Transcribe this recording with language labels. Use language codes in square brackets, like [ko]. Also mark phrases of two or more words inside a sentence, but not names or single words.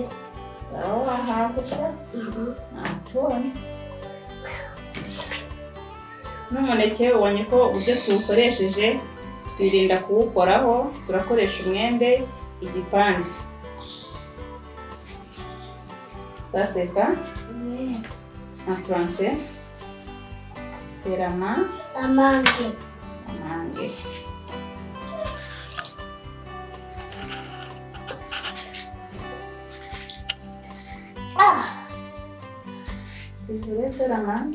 [rw] Wahaze sha? Tubone. N'umuneke ubonye ko uburyo tuwukoresheje twirinda kuwukoraho. Turakoresha umwembe igipande. [fr] Sasa en français c'est la Amange. Tu voulais faire la mangue?